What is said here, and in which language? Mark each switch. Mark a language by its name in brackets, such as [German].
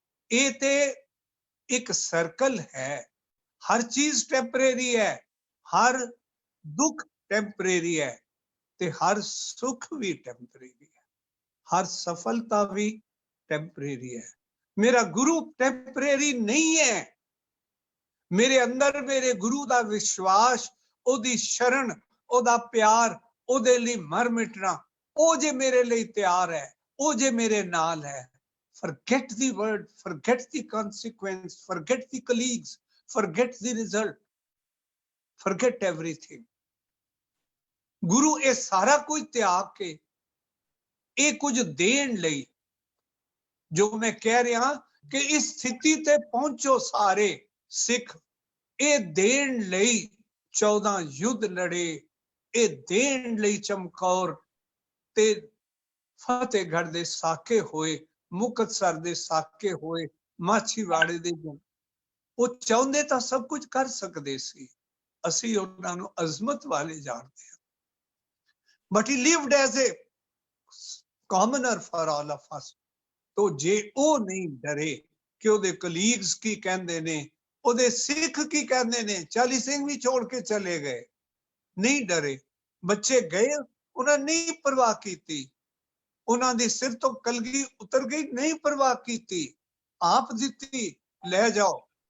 [Punjabi] ਇਹ ਤੇ ਇੱਕ ਸਰਕਲ ਹੈ। ਹਰ ਚੀਜ਼ ਟੈਂਪਰੇਰੀ ਹੈ, ਹਰ ਦੁੱਖ ਟੈਂਪਰੇਰੀ ਹੈ ਤੇ ਹਰ ਸੁੱਖ ਵੀ ਟੈਂਪਰੇਰੀ ਹੈ, ਹਰ ਸਫਲਤਾ ਵੀ ਟੈਂਪਰੇਰੀ ਹੈ। ਮੇਰਾ ਗੁਰੂ ਟੈਂਪਰੇਰੀ ਨਹੀਂ ਹੈ। ਮੇਰੇ ਅੰਦਰ ਮੇਰੇ ਗੁਰੂ ਦਾ ਵਿਸ਼ਵਾਸ, ਉਹਦੀ ਸ਼ਰਨ, ਉਹਦਾ ਪਿਆਰ, ਉਹਦੇ ਲਈ ਮਰ ਮਿਟਣਾ, ਉਹ ਜੇ ਮੇਰੇ ਲਈ ਤਿਆਰ ਹੈ, ਉਹ ਜੇ ਮੇਰੇ ਨਾਲ ਹੈ। [English] Forget the word, forget the consequence, forget the colleagues, forget the result, forget everything. [Punjabi] ਗੁਰੂ ਇਹ ਸਾਰਾ ਕੁਝ ਤਿਆਗ ਕੇ ਇਹ ਕੁਝ ਦੇਣ ਲਈ, ਜੋ ਮੈਂ ਕਹਿ ਰਿਹਾ ਕਿ ਇਸ ਸਥਿਤੀ ਤੇ ਪਹੁੰਚੋ ਸਾਰੇ ਸਿੱਖ, ਇਹ ਦੇਣ ਲਈ 14 ਯੁੱਧ ਲੜੇ, ਇਹ ਦੇਣ ਲਈ ਚਮਕੌਰ ਤੇ ਫਤਿਹਗੜ੍ਹ ਦੇ ਸਾਕੇ ਹੋਏ, ਮੁਕਤਸਰ ਦੇ ਸਾਕੇ ਹੋਏ, ਮਾਛੀਵਾੜੇ ਦੇ। ਉਹ ਚਾਹੁੰਦੇ ਤਾਂ ਸਭ ਕੁਝ ਕਰ ਸਕਦੇ ਸੀ, ਅਸੀਂ ਉਹਨਾਂ ਨੂੰ ਅਜ਼ਮਤ ਵਾਲੇ ਜਾਣਦੇ ਹਾਂ। [English] but he lived as a commoner for all of us. [Punjabi] तो जे ਉਹ ਨਹੀਂ ਡਰੇ ਕਿ ਉਹਦੇ ਕਲੀਗਸ ਕੀ ਕਹਿੰਦੇ ਨੇ, ਉਹਦੇ ਸਿੱਖ ਕੀ ਕਹਿੰਦੇ ਨੇ, 40 ਸਿੰਘ ਵੀ ਛੋੜ ਕੇ ਚਲੇ ਗਏ, ਨਹੀਂ ਡਰੇ। ਬੱਚੇ ਗਏ, ਉਹਨਾਂ ਨਹੀਂ ਪਰਵਾਹ ਕੀਤੀ, ਉਹਨਾਂ ਦੇ ਸਿਰ ਤੋਂ ਕਲਗੀ ਉਤਰ ਗਈ, ਨਹੀਂ ਪਰਵਾਹ ਕੀਤੀ, ਆਪ ਦਿੱਤੀ, ਲੈ ਜਾਓ।